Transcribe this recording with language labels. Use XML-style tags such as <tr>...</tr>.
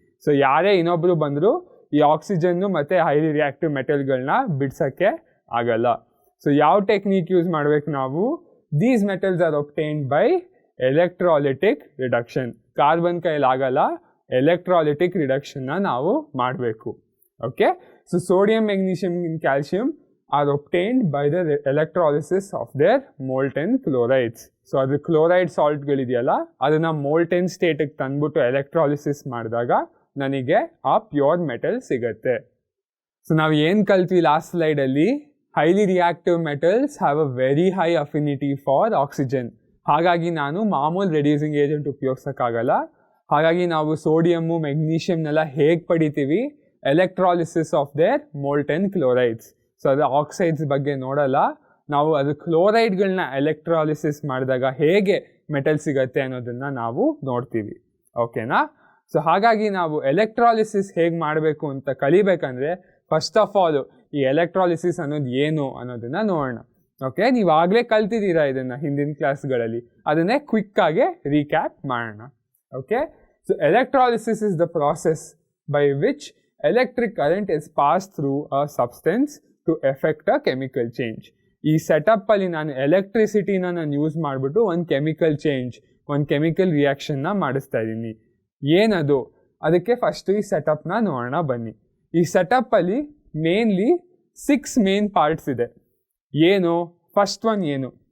<kn>So ಯಾರೇ ಇನ್ನೊಬ್ಬರು ಬಂದರೂ ಈ ಆಕ್ಸಿಜನ್ನು ಮತ್ತು ಹೈಲಿ ರಿಯಾಕ್ಟಿವ್ ಮೆಟಲ್ಗಳನ್ನ ಬಿಡ್ಸೋಕ್ಕೆ ಆಗಲ್ಲ. ಸೊ ಯಾವ ಟೆಕ್ನಿಕ್ ಯೂಸ್ ಮಾಡಬೇಕು ನಾವು?</kn> <en>These metals are obtained by electrolytic reduction.</en> <kn>Carbon ಕೈಲಾಗಲ್ಲ, ಎಲೆಕ್ಟ್ರಾಲಿಟಿಕ್ ರಿಡಕ್ಷನ್ನ ನಾವು ಮಾಡಬೇಕು.</kn> <en>Okay, so sodium, magnesium, and calcium are obtained by the electrolysis of their molten chlorides.</en> <kn>So ಅದು ಕ್ಲೋರೈಡ್ ಸಾಲ್ಟ್ಗಳಿದೆಯಲ್ಲ ಅದನ್ನ ಮೋಲ್ಟೆನ್ ಸ್ಟೇಟಿಗೆ ತಂದ್ಬಿಟ್ಟು ಎಲೆಕ್ಟ್ರಾಲಿಸಿಸ್ ಮಾಡಿದಾಗ ನನಗೆ ಆ ಪ್ಯೂರ್ ಮೆಟಲ್ ಸಿಗತ್ತೆ. ಸೊ ನಾವು ಏನು ಕಲ್ತ್ವಿ last ಸ್ಲೈಡಲ್ಲಿ,</kn> <en>Highly reactive metals have a very high affinity for oxygen.</en> <kn>ಹಾಗಾಗಿ ನಾನು ಮಾಮೂಲು ರೆಡ್ಯೂಸಿಂಗ್ ಏಜೆಂಟ್ ಉಪಯೋಗಿಸೋಕ್ಕಾಗಲ್ಲ. ಹಾಗಾಗಿ ನಾವು ಸೋಡಿಯಮ್ಮು ಮೆಗ್ನೀಷಿಯಮ್ನೆಲ್ಲ ಹೇಗೆ ಪಡಿತೀವಿ, electrolysis of their ಮೋಲ್ಟೆನ್ chlorides. So ಅದು ಆಕ್ಸೈಡ್ಸ್ ಬಗ್ಗೆ ನೋಡಲ್ಲ, ನಾವು ಅದು ಕ್ಲೋರೈಡ್ಗಳನ್ನ ಎಲೆಕ್ಟ್ರಾಲಿಸಿಸ್ ಮಾಡಿದಾಗ ಹೇಗೆ ಮೆಟಲ್ ಸಿಗತ್ತೆ ಅನ್ನೋದನ್ನು ನಾವು ನೋಡ್ತೀವಿ. ಓಕೆನಾ? ಸೊ ಹಾಗಾಗಿ ನಾವು ಎಲೆಕ್ಟ್ರಾಲಿಸಿಸ್ ಹೇಗೆ ಮಾಡಬೇಕು ಅಂತ ಕಲಿಬೇಕಂದ್ರೆ ಫಸ್ಟ್ ಆಫ್ ಆಲ್ ಈ ಎಲೆಕ್ಟ್ರಾಲಿಸಿಸ್ ಅನ್ನೋದು ಏನು ಅನ್ನೋದನ್ನು ನೋಡೋಣ. ಓಕೆ, ನೀವು ಆಗಲೇ ಕಲ್ತಿದ್ದೀರಾ ಇದನ್ನು ಹಿಂದಿನ ಕ್ಲಾಸ್ಗಳಲ್ಲಿ, ಅದನ್ನೇ ಕ್ವಿಕ್ಕಾಗಿ ರೀಕ್ಯಾಪ್ ಮಾಡೋಣ.</kn> <en>Okay, so electrolysis is the process by which electric current is passed through a substance to effect a chemical change.</en> <kn>ಈ ಸೆಟಪ್ಪಲ್ಲಿ ನಾನು ಎಲೆಕ್ಟ್ರಿಸಿಟಿನ ನಾನು ಯೂಸ್ ಮಾಡಿಬಿಟ್ಟು ಒಂದು ಕೆಮಿಕಲ್ ಚೇಂಜ್, ಒಂದು ಕೆಮಿಕಲ್ ರಿಯಾಕ್ಷನ್ನ ಮಾಡಿಸ್ತಾ ಇದ್ದೀನಿ. ಏನದು? ಅದಕ್ಕೆ ಫಸ್ಟು ಈ ಸೆಟಪ್ನ ನೋಡೋಣ ಬನ್ನಿ. ಈ ಸೆಟಪ್ಪಲ್ಲಿ ಮೇನ್ಲಿ 6 ಮೇನ್ ಪಾರ್ಟ್ಸ್ ಇದೆ. ಏನು? ಫಸ್ಟ್ ಒನ್ ಏನು?</kn>